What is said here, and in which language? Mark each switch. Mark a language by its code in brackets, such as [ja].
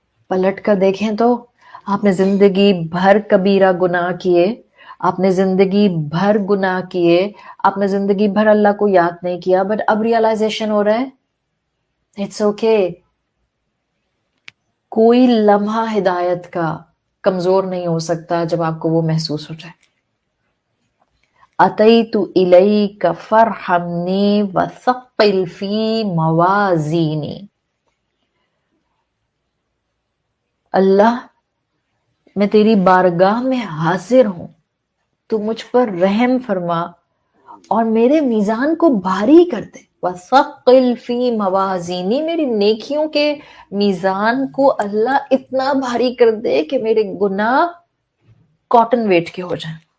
[ur] پلٹ کر دیکھیں تو آپ نے زندگی بھر کبیرہ گناہ کیے، آپ نے زندگی بھر گناہ کیے، آپ نے زندگی بھر اللہ کو یاد نہیں کیا، [en] But اب realization ہو رہا ہے اٹس اوکے. [ur] کوئی لمحہ ہدایت کا کمزور نہیں ہو سکتا جب آپ کو وہ محسوس ہو جائے. [ar] اتیت الیک فرحمنی وثقل فی موازینی. [ur] اللہ میں تیری بارگاہ میں حاضر ہوں، تو مجھ پر رحم فرما اور میرے میزان کو بھاری کر دے. [ar] وثقل فی موازینی، [ur] میری نیکیوں کے میزان کو اللہ اتنا بھاری کر دے کہ میرے گناہ کاٹن ویٹ کے ہو جائیں.